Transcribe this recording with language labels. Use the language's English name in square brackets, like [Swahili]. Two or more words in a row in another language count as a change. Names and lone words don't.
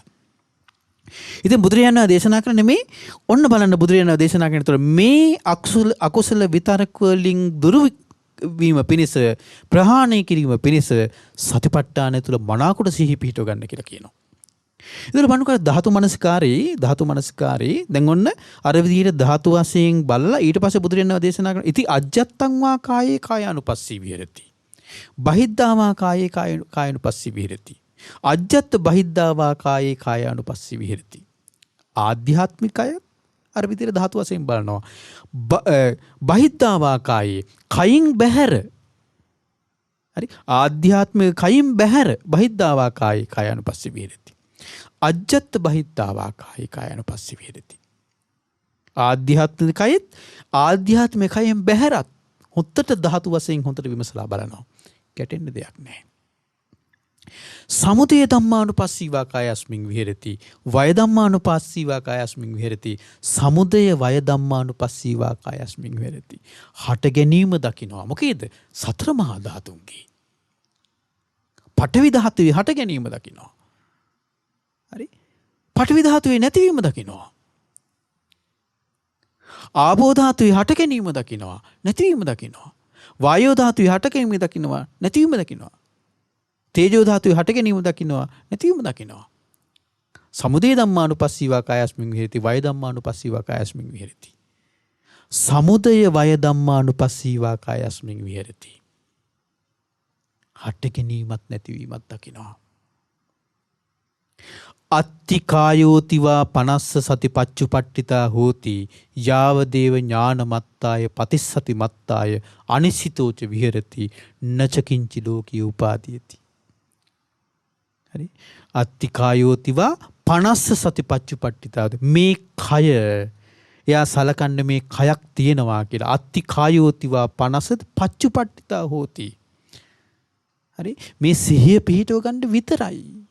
[Sinhala] ඉතින් බුදුරජාණන් දේශනා කරන්නේ මේ ඔන්න බලන්න බුදුරජාණන් දේශනා කරනතොර මේ අකුසල විතරක වලින් දුරු වීම පිණිස, ප්‍රහාණය කිරීම පිණිස සතිපට්ඨානය තුළ මනාකොට සිහි පිහිටව ගන්න කියලා කියනවා. ඉතින් බලන්නකෝ ධාතු මනස්කාරේ දැන් ඔන්න අර විදිහට ධාතු වශයෙන් බලලා ඊට පස්සේ බුදුරජාණන් දේශනා කරන [Pali] ඉති අජ්ජත්තං වා කායේ කායානුපස්සී විහෙරති. බහිද්ධා වා කායේ කායානුපස්සී විහෙරති. අජ්ජත් බහිද්ධා වා කායේ කායානුපස්සී විහෙරති. [Sinhala] ආධ්‍යාත්මිකය අර විදිහට ධාතු වශයෙන් බලනවා. [Pali] බහිද්ධා වා කායේ [Sinhala] කයින් බැහැර. හරි? ආධ්‍යාත්මික කයින් බැහැර [Pali] බහිද්ධා වා කායේ කායානුපස්සී විහෙරති. අජ්ජත් බහිද්ධාවා කායේ කායානුපස්සී විහෙරති. [Sinhala] ආධ්‍යාත්මිකයෙත් ආධ්‍යාත්මිකයෙන් බැහැරත් හොත්තට ධාතු වශයෙන් හොත්තට විමසලා බලනවා. ගැටෙන්න දෙයක් නැහැ. [Pali] සමුදය ධම්මානුපස්සීවා කායස්මින් විහෙරති. වය ධම්මානුපස්සීවා කායස්මින් විහෙරති. සමුදය වය ධම්මානුපස්සීවා කායස්මින් විහෙරති. [Sinhala] හට ගැනීම දකිනවා. මොකේද? සතර මහා ධාතුන්ගේ. පඨවි ධාතුවේ හට ගැනීම දකිනවා. හරි? පඨවි ධාතුවේ නැතිවීම දකිනවා. ආපෝ ධාතුවේ හට ගැනීම දකිනවා, නැතිවීම දකිනවා. වායෝ ධාතුවේ හට ගැනීම දකිනවා, නැතිවීම දකිනවා. තේජෝ ධාතුවේ හට ගැනීම දකිනවා, නැතිවීම දකිනවා. [Pali] සමුදය ධම්මානුපස්සීවා කායස්මින් විහෙරති. වය ධම්මානුපස්සීවා කායස්මින් විහෙරති. සමුදය වය ධම්මානුපස්සීවා කායස්මින් විහෙරති. [Sinhala] හට ගැනීමත් නැතිවීමත් දකිනවා. [Pali] අත්තිකායෝතිවා පනස්ස සති පච්චුපට්ඨිතා හෝති යාවදේව ඥානමත්තාය පතිස්සති මත්තාය අනිසිතෝච විහෙරති නචකින්චි ලෝකී උපාදීයති. [Sinhala] හරි? [Pali] අත්තිකායෝතිවා පනස්ස සති පච්චුපට්ඨිතා. [Sinhala] මේ කය එයා සලකන්නේ මේ කයක් තියෙනවා කියලා. [Pali] අත්තිකායෝතිවා පනස්ස පච්චුපට්ඨිතා හෝති. [Sinhala] හරි? මේ සිහිය පිහිටව ගන්න විතරයි.